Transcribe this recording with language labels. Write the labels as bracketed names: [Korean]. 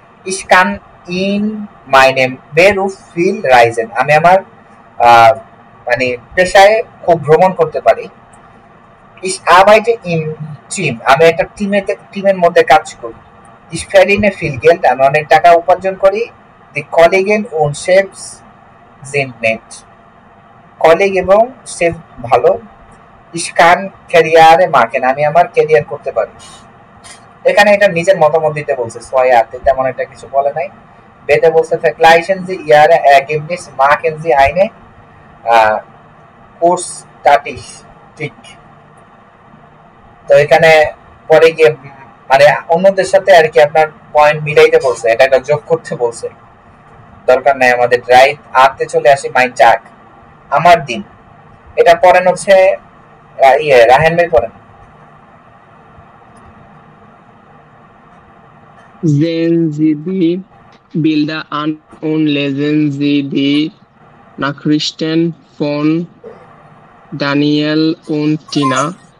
[German] Ich kann in meinem Beruf viel reisen, [Bangla] আমি আমার মানে পেশায় খুব ভ্রমণ করতে পারি। [German] Ich arbeite im Team, [Bangla] আমি একটা টিমের মধ্যে কাজ করি। [German] Ich verdiene viel Geld, [Bangla] আমি অনেক টাকা উপার্জন করি। [German] Die Kollegen und Chefs sind nett, [Bangla] colleague এবং শেফ ভালো। [German] Ich kann Karriere machen, [Bangla] আমি আমার ক্যারিয়ার করতে পারি। এখানে এটা নিজের মতামত দিতে বলছে, সোয়াতে তেমন একটা কিছু বলে নাই। বেতে বলছে [German] vergleichen Sie Ihre Ergebnisse, machen Sie eine Kursstatistik, [Bangla] তো এখানে পরে গিয়ে মানে অন্যদের সাথে আর কি আপনার পয়েন্ট মিলাইতে বলছে, এটা একটা যোগ করতে বলছে, দরকার নাই আমাদের। রাইট আতে চলে আসি মাইন চাক, আমার দিন, এটা পড়েন হচ্ছে রাহেন ভাই পড়েন। [German] Sehen Sie die Bilder an und lesen Sie die Nachrichten von Daniel und Tina.